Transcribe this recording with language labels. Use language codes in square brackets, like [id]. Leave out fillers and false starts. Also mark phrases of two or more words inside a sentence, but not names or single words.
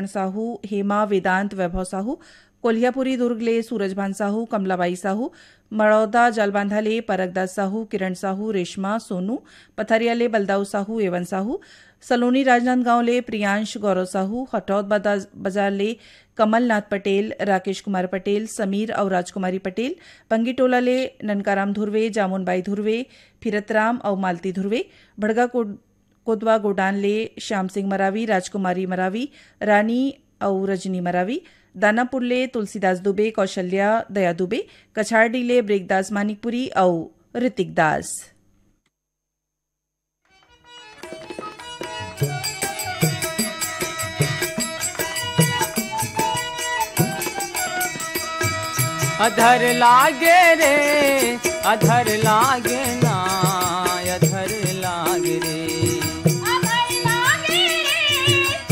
[hne] साहू हेमा वेदांत वैभव साहू कोल्हापुरी दुर्गले सूरजभान साहू कमलाबाई साहू मड़ौदा जालबांधाले परगदास साहू किरण साहू रेशमा सोनू पथरियाले बलदाऊ साहू एवन साहू सलोनी राजनांदगांवले प्रियांश गौरव साहू हटौद बाजारले कमलनाथ पटेल राकेश कुमार पटेल समीर और राजकुमारी पटेल पंगीटोलाले ननकाराम धुर्वे जामुनबाई धुर्वे फिरतराम और मालती धुर्वे भड़गा कोदवा गोडानले श्याम सिंह मरावी राजकुमारी मरावी रानी और रजनी मरावी दानापुरले तुलसीदास दुबे कौशल्या दया दुबे कछारडीले ब्रेकदास मानिकपुरी और ऋतिक दास। अधर लागे रे अधर लागे ना अधर लागे रे